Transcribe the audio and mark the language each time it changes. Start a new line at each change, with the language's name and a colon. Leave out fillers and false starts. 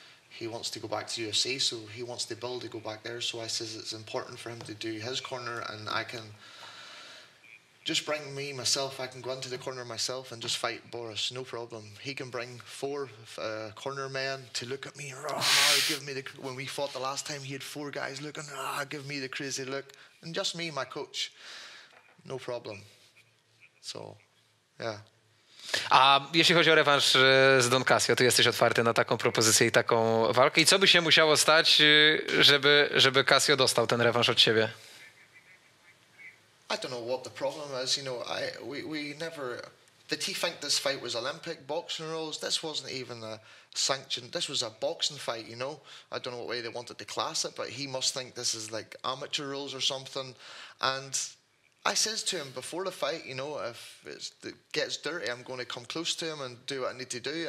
English: He wants to go back to UFC, so he wants the build to go back there. So I says it's important for him to do his corner, and I can just bring myself. I can go into the corner myself and just fight Boris, no problem. He can bring 4 corner men to look at me, give me when we fought the last time, he had 4 guys looking, give me the crazy look, and just me, my coach, no problem. So, yeah.
Polish: A jeśli chodzi o rewanż z Don Casio, to jesteś otwarty na taką propozycję i taką walkę. I co by się musiało stać, żeby Casio dostał ten rewanż od ciebie?
English: I don't know what the problem is. You know, we never. Did he think this fight was Olympic boxing rules? This wasn't even a sanctioned. This was a boxing fight. You know, I don't know what way they wanted to class it, but he must think this is like amateur rules or something. And I says to him before the fight, you know, if it gets dirty, I'm going to come close to him and do what I need to do.